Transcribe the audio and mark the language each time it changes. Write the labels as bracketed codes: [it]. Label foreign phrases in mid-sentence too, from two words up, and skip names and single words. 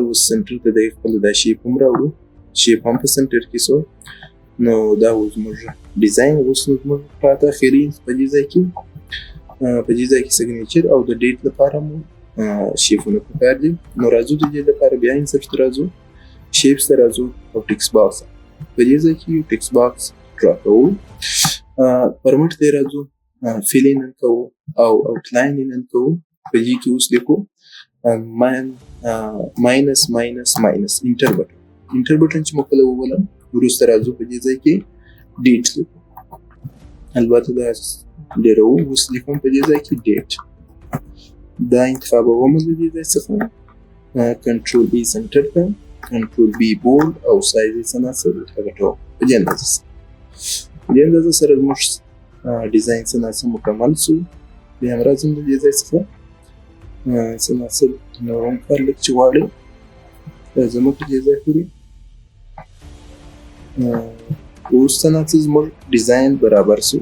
[ps] اوس سنټر ته د خپل دا شیپ هم راوړو شیپ هم په سنټر کې سو نو دا و زموږ ډیزاین اوس نو زموږ پاته اخري په دې ځای کې سیګنیچر او د ډیټ لپاره مو شیپونه پکار دي نو راځو د دې لپاره بیا انسرټ ته راځو شیپس ته راځو او [en] text box [ps] په دې ځای کې یو [en] text box [ps] ډرا کوو پرمټ ته راځو [en] fill in [ps] کوو او [en] outline in [ps] کوو په دې کې اوس لیکو minus [en] enter button [ps] چې مو کله وولم وروسته راځو په دې ځای کې ډیټ لیکو البته دا ډېر اوس لیکم په دې ځای کې ډیټ دا انتخابوم د دې ځای څخه [en] control B [ps] سنټر ته [en] control B [ps] بولډ او سایز یې څه ناڅه غټوم په دې اندازه سره زموږ ډیزاین څه ناڅه مکمل سو بیا هم راځم د دې ځای څخه څه نور هم کار لږ چې غواړئ زموږ په دې ځای پورې اوس څه زموږ ډیزاین برابر شو.